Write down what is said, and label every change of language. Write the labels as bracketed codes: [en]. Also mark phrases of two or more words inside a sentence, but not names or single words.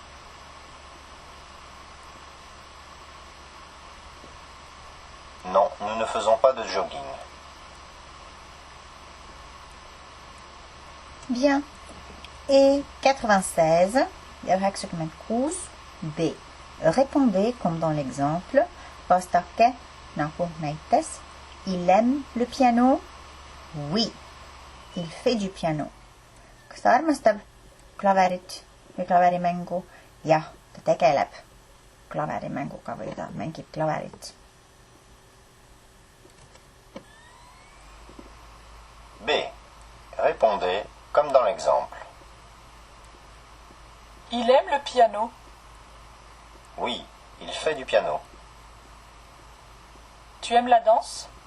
[fr] Non, nous ne faisons pas de jogging. Bien. Et 96, 96, B. Répondez comme dans l'exemple. [et] Vastake, nagu näites. [fr] Il aime le piano? Oui. Il fait du piano. [et] Kas ta armastab klaverit või klaverimängu? Jah, ta tegeleb klaverimänguga või ta mängib klaverit. [fr] B. Répondez comme dans l'exemple. Il aime le piano? Oui, il fait du piano. Tu aimes la danse?